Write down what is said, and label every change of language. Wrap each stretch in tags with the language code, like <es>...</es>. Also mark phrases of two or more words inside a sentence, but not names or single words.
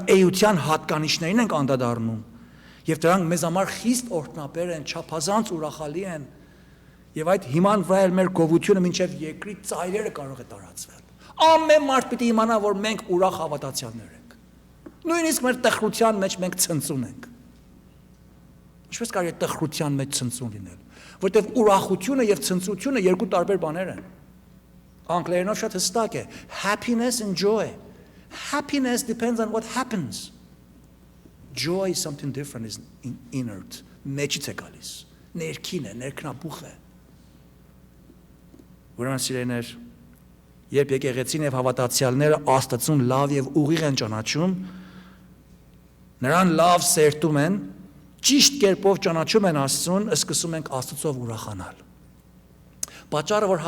<hy>էության հատկանիշներին ենք անդրադառնում, եւ դրանք մեզ համար խիստ օրհնաբեր են, չափազանց ուրախալի են, եւ այդ հիման վրա էլ մեր գովությունը մինչեւ երկրի ծայրերը կարող է տարածվել։ Ամեն մարդ պիտի իմանա, որ մենք ուրախ հավատացյալներ ենք։ Նույնիսկ մեր տխրության մեջ մենք ցնծում ենք։ Ինչպես կարելի է տխրության մեջ ցնծում լինել, որտեղ ուրախությունը եւ ցնծությունը երկու տարբեր բաներ են։ Անգլերենով շատ հստակ է,</hy> <en>happiness and joy. Happiness depends on what happens. Joy is something different, is inert,</en> <hy>մեջից է գալիս, ներքին է, ներքնաբուխ է։ Ուրեմն սիրելիներ, երբ եկեղեցին եւ հավատացյալները Աստծուն լավ եւ ուղիղ են ճանաչում, նրան լավ սերտում են, ճիշտ կերպով ճանաչում են Աստծուն, սկսում ենք Աստծով ուրախանալ։ Պատճառը, որ</hy>